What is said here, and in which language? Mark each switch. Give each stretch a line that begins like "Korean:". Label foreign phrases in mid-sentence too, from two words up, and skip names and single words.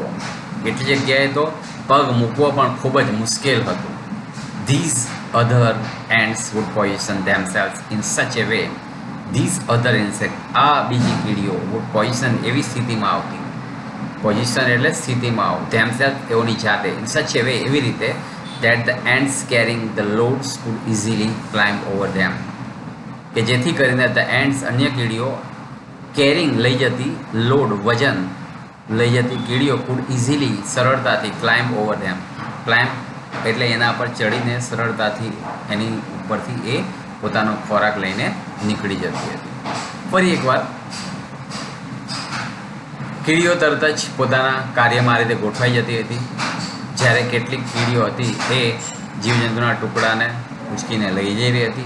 Gujarati: કેટલી જગ્યાએ તો પગ મૂકવો પણ ખૂબ જ મુશ્કેલ હતું.
English: these other ants would position themselves in such a way these other insect
Gujarati: આ બીજી કીડીઓ
English: would position
Gujarati: એવી સ્થિતિમાં આવતી. પોઝિશન એટલે સ્થિતિમાં આવ
English: ધેમસેલ્વ
Gujarati: તેઓની જાતે
English: in such a way
Gujarati: એવી રીતે
English: that the ants carrying the loads could easily climb over them
Gujarati: કે જેથી કરીને
English: the ants
Gujarati: અન્ય કીડીઓ
English: કેરિંગ
Gujarati: લઈ જતી
English: લોડ
Gujarati: વજન લઈ જતી કીડીઓ
English: could easily સરળતાથી climb over them.
Gujarati: ક્લાઇમ્બ એટલે એના પર ચડીને સરળતાથી એની ઉપરથી એ પોતાનો ખોરાક લઈને નીકળી જતી હતી. ફરી એકવાર કીડીઓ તરત જ પોતાના કાર્યમાં આ રીતે ગોઠવાઈ જતી હતી. જ્યારે કેટલીક કીડીઓ હતી એ જીવજંતુના ટુકડાને ઉંચકીને લઈ જઈ રહી હતી.